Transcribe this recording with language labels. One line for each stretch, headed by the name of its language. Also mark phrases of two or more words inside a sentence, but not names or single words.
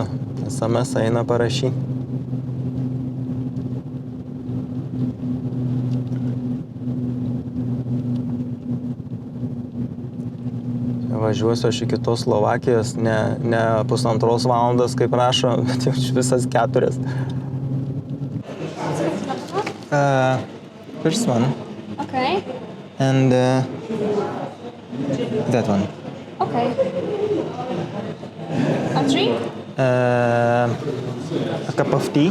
Lithuanian: SMS eina parašyti. Važiuosiu aš iki tos Slovakijos, ne 1,5 valandos, kaip rašo, bet jau visas 4.
English: First one. Okay. And that one. Okay. A drink? A cup of tea.